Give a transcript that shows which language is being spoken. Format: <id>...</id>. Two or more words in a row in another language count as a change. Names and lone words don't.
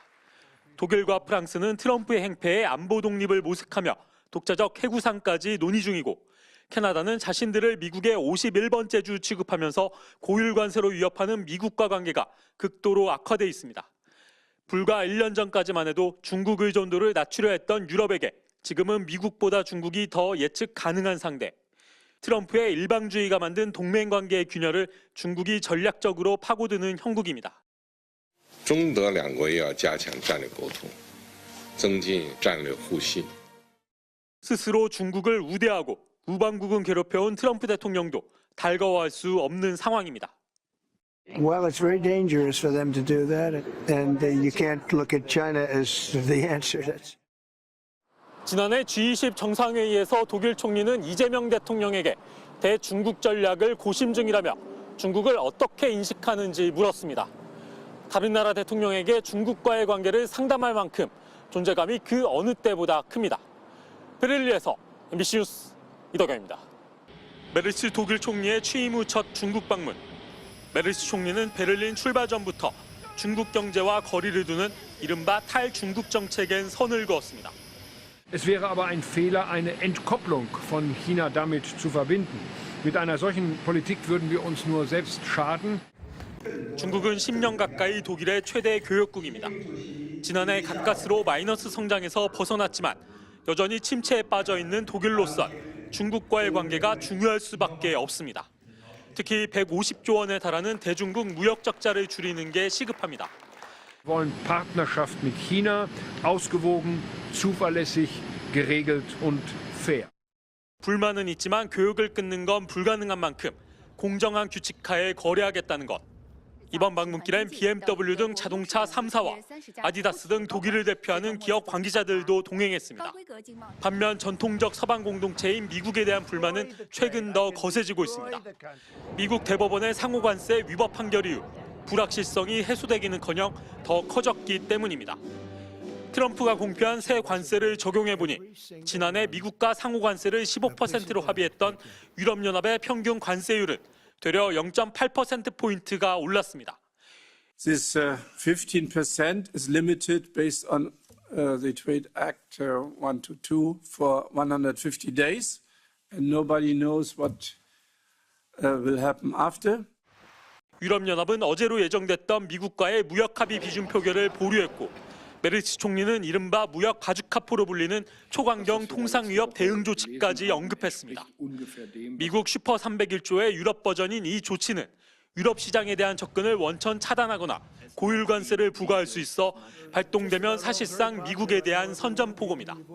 <ko>독일과 프랑스는 트럼프의 행패에 안보 독립을 모색하며 독자적 해구상까지 논의 중이고 캐나다는 자신들을 미국의 51번째 주 취급하면서 고율 관세로 위협하는 미국과 관계가 극도로 악화돼 있습니다. 불과 1년 전까지만 해도 중국 의존도를 낮추려 했던 유럽에게 지금은 미국보다 중국이 더 예측 가능한 상대. 트럼프의 일방주의가 만든 동맹 관계의 균열을 중국이 전략적으로 파고드는 형국입니다.</ko> <zh>中德两国也要加强战略沟通，增进战略互信。</zh> <ko>스스로 중국을 우대하고 우방국은 괴롭혀온 트럼프 대통령도 달가워할 수 없는 상황입니다.</ko> <en>Well, it's very dangerous for them to do that, and you can't look at China as the answer.</en> <ko>지난해 G20 정상회의에서 독일 총리는 이재명 대통령에게 대중국 전략을 고심 중이라며 중국을 어떻게 인식하는지 물었습니다. 다른 나라 대통령에게 중국과의 관계를 상담할 만큼 존재감이 그 어느 때보다 큽니다. 베를린에서 MBC 뉴스 이덕영입니다. 메르츠 독일 총리의 취임 후 첫 중국 방문. 메르츠 총리는 베를린 출발 전부터 중국 경제와 거리를 두는 이른바 탈중국 정책엔 선을 그었습니다.</ko> <de>Es wäre aber ein Fehler, eine Entkopplung von China damit zu verbinden. Mit einer solchen Politik würden wir uns nur selbst schaden.</de> <ko>중국은 10년 가까이 독일의 최대 교역국입니다. 지난해 가까스로 마이너스 성장에서 벗어났지만 여전히 침체에 빠져 있는 독일로선 중국과의 관계가 중요할 수밖에 없습니다. 특히 150조 원에 달하는 대중국 무역 적자를 줄이는 게 시급합니다.</ko> <de>Wir wollen Partnerschaft mit China, ausgewogen, zuverlässig, geregelt und fair.</de> <ko>불만은 있지만 교역을 끊는 건 불가능한 만큼 공정한 규칙하에 거래하겠다는 것. 이번 방문길엔 BMW 등 자동차 3사와 아디다스 등 독일을 대표하는 기업 관계자들도 동행했습니다. 반면 전통적 서방 공동체인 미국에 대한 불만은 최근 더 거세지고 있습니다. 미국 대법원의 상호관세 위법 판결 이후 불확실성이 해소되기는커녕 더 커졌기 때문입니다. 트럼프가 공표한 새 관세를 적용해보니 지난해 미국과 상호관세를 15%로 합의했던 유럽연합의 평균 관세율은 되려 0.8%포인트가 올랐습니다.</ko> <en>This 15% is limited based on the Trade Act 122 for 150 days, and nobody knows what will happen after.</en> <ko>유럽연합은 어제로 예정됐던 미국과의 무역 합의 비준 표결을 보류했고 메르츠 총리는 이른바 무역 바주카포로 불리는 초강경 통상위협 대응 조치까지 언급했습니다. 미국 슈퍼 301조의 유럽 버전인 이 조치는 유럽 시장에 대한 접근을 원천 차단하거나 고율 관세를 부과할 수 있어 발동되면 사실상 미국에 대한 선전포고입니다.</ko>